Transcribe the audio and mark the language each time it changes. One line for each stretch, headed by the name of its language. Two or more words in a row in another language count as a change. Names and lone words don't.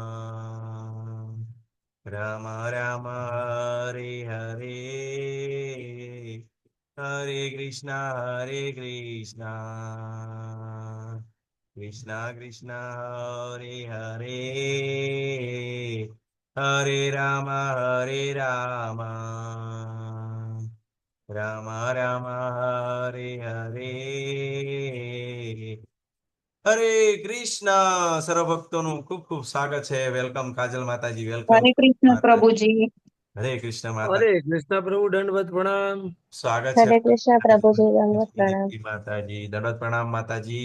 Sanskrit: राम राम हरे हरे हरे कृष्णा कृष्णा कृष्णा हरे हरे हरे राम राम राम हरे हरे हरे कृष्ण.
Gujarati: સર્વ ભક્તોનું ખૂબ ખૂબ સ્વાગત છે. વેલકમ કાજલ માતાજી, વેલકમ હરે કૃષ્ણ માતાજી. પ્રભુજી. હરે કૃષ્ણ માતા, અરે કૃષ્ણ પ્રભુ દંડવત પ્રણામ. સ્વાગત છે. હરે કૃષ્ણ પ્રભુજી, દંડવત પ્રણામ. દીપ્તિ માતાજી, દંડવત પ્રણામ માતાજી.